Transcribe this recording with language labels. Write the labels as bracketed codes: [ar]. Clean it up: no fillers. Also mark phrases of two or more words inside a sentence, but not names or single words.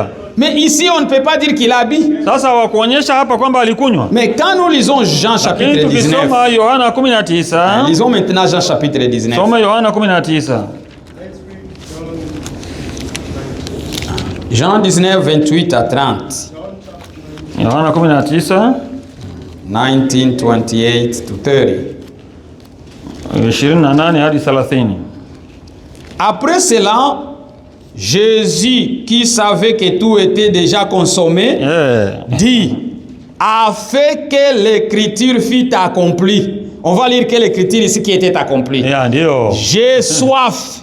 [fr] Mais ici, on ne peut pas dire qu'il a bu. [sw] Sasa wakuonyesha hapa kwamba alikunywa. [fr] Mais quand nous lisons Jean chapitre [sw] Lakini 19, tukisoma Yohana 19, [fr] lisons maintenant Jean chapitre 19. [sw] soma Yohana 19. [fr] Jean 19, 28 à 30. [sw] Yohana 19, [en] 19, 28 to 30. [sw] 28 hadi 30. [fr] Après cela, Jésus, qui savait que tout était déjà consommé, dit, afin que l'écriture fût accomplie. On va lire quelle écriture ici qui était accomplie. [sw] Ndio. [fr] J'ai soif.